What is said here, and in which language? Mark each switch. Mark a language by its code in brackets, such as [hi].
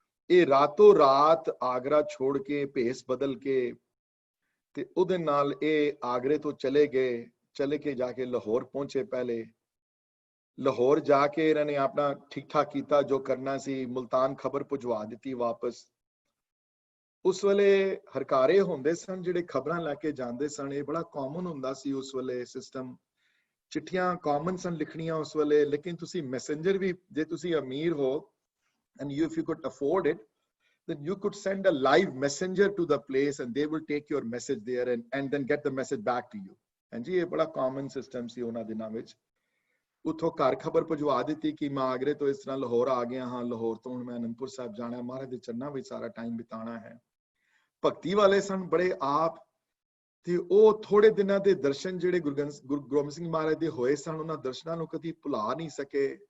[pa] ਇਹ ਰਾਤੋਂ ਰਾਤ ਆਗਰਾ ਛੋੜ ਕੇ ਭੇਸ ਬਦਲ ਕੇ ਤੇ ਉਹਦੇ ਨਾਲ ਇਹ ਆਗਰੇ ਤੋਂ ਚਲੇ ਕੇ ਜਾ ਕੇ ਲਾਹੌਰ ਪਹੁੰਚੇ। ਪਹਿਲੇ ਲਾਹੌਰ ਜਾ ਕੇ ਇਹਨਾਂ ਨੇ ਆਪਣਾ ਠੀਕ ਠਾਕ ਕੀਤਾ ਜੋ ਕਰਨਾ ਸੀ, ਮੁਲਤਾਨ ਖਬਰ ਭੁਜਵਾ ਦਿੱਤੀ ਵਾਪਸ। ਉਸ ਵੇਲੇ ਹਰਕਾਰੇ ਹੁੰਦੇ ਸਨ ਜਿਹੜੇ ਖਬਰਾਂ ਲੈ ਕੇ ਜਾਂਦੇ ਸਨ, ਇਹ ਬੜਾ ਕਾਮਨ ਹੁੰਦਾ ਸੀ ਉਸ ਵੇਲੇ ਸਿਸਟਮ। ਚਿੱਠੀਆਂ ਕਾਮਨ ਸਨ ਲਿਖਣੀਆਂ ਉਸ ਵੇਲੇ, ਲੇਕਿਨ ਤੁਸੀਂ ਮੈਸੇਂਜਰ ਵੀ, ਜੇ ਤੁਸੀਂ ਅਮੀਰ ਹੋ [en] and if you could afford it, then you could send a live messenger to the place and they will take your message there and then get the message back to you. [pa] ਹਾਂਜੀ, ਇਹ ਬੜਾ common system ਸੀ ਉਹਨਾਂ ਦਿਨਾਂ ਵਿੱਚ। ਉੱਥੋਂ ਘਰ ਖਬਰ ਭਜਵਾ ਦਿੱਤੀ ਕਿ ਮੈਂ ਆਗਰੇ ਤੋਂ ਇਸ ਤਰ੍ਹਾਂ ਲਾਹੌਰ ਆ ਗਿਆ ਹਾਂ, ਲਾਹੌਰ ਤੋਂ ਹੁਣ ਮੈਂ ਅਨੰਦਪੁਰ ਸਾਹਿਬ ਜਾਣਾ, ਮਹਾਰਾਜ ਦੇ ਚਰਨਾਂ ਵਿੱਚ ਸਾਰਾ ਟਾਈਮ ਬਿਤਾਉਣਾ ਹੈ। ਭਗਤੀ ਵਾਲੇ ਸਨ ਬੜੇ ਆਪ, ਤੇ ਉਹ ਥੋੜੇ ਦਿਨਾਂ ਦੇ ਦਰਸ਼ਨ ਜਿਹੜੇ ਗੁਰੂ ਗੋਬਿੰਦ ਸਿੰਘ ਮਹਾਰਾਜ ਦੇ ਹੋਏ ਸਨ, ਉਹਨਾਂ ਦਰਸ਼ਨਾਂ ਨੂੰ ਕਦੀ ਭੁਲਾ ਨਹੀਂ ਸਕੇ।